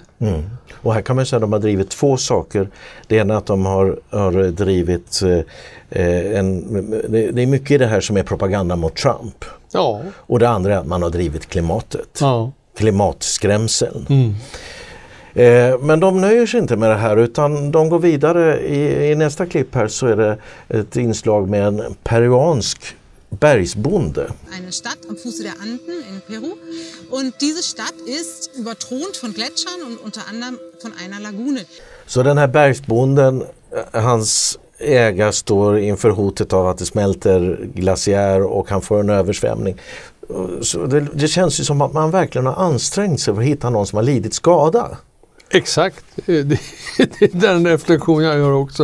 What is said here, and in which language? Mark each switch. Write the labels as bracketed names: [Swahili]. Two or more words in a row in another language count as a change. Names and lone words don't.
[Swedish] Och här kan man säga att de har drivit två saker. Det ena är att de har drivit det är mycket i det här som är propaganda mot Trump. Ja. Och det andra är att man har drivit klimatet. Ja. Klimatskrämseln. Men de nöjer sig inte med det här, utan de går vidare. I nästa klipp här så är det ett inslag med en peruansk bergsbonde. [German] Eine Stadt am Fuße der Anden in Peru, und diese Stadt ist überthront von Gletschern und unter anderem von einer Lagune. [Swedish] Så den här bergsbonden, hans ägare står inför hotet av att det smälter glaciär och han får en översvämning. Så det känns ju som att man verkligen har ansträngt sig för att hitta någon som har lidit skada. Exakt, det är den reflektion jag gör också.